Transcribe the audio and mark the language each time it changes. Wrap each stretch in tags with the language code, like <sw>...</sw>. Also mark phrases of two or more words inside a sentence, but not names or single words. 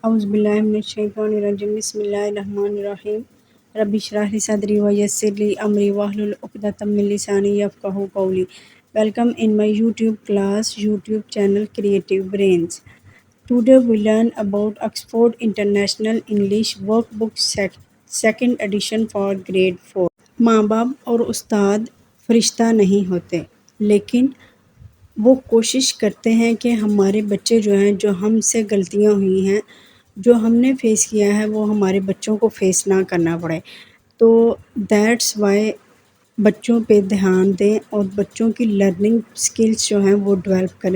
<ar>أعوذ بالله بسم الله الرحمن الرحيم رب اشرح لي صدري ويسر لي أمري واحلل عقدة من لساني يفقهوا قولي.</ar> <en>Welcome in my YouTube class, YouTube channel Creative Brains. Today we learn about Oxford International English Workbook second edition for grade 4.</en> <hi>माँ बाप और उस्ताद फरिश्ता नहीं होते, लेकिन वो कोशिश करते हैं कि हमारे बच्चे जो हैं, जो हमसे गलतियाँ हुई हैं, जो हमने फ़ेस किया है, वो हमारे बच्चों को फ़ेस ना करना पड़े। तो</hi> <en>that's why</en> <hi>बच्चों पे ध्यान दें और बच्चों की</hi> <en>learning skills</en> <hi>जो हैं वो डेवलप करें।</hi>